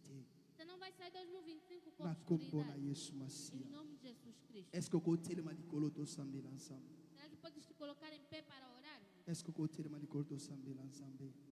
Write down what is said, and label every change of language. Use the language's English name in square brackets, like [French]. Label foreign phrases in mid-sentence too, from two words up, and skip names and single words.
[Portuguese] Você não vai sair 2025 com [Lingala] na kombo na [Portuguese] obscuridade. [Lingala] Yesu Masia. [Portuguese] Em nome de Jesus Cristo. [French] Est-ce que [Lingala] kotelema likolo to sambela ensemble? [Portuguese] Será que podes te colocar em pé para orar? [French] Est-ce que [Lingala] kotelema likolo to sambela ensemble?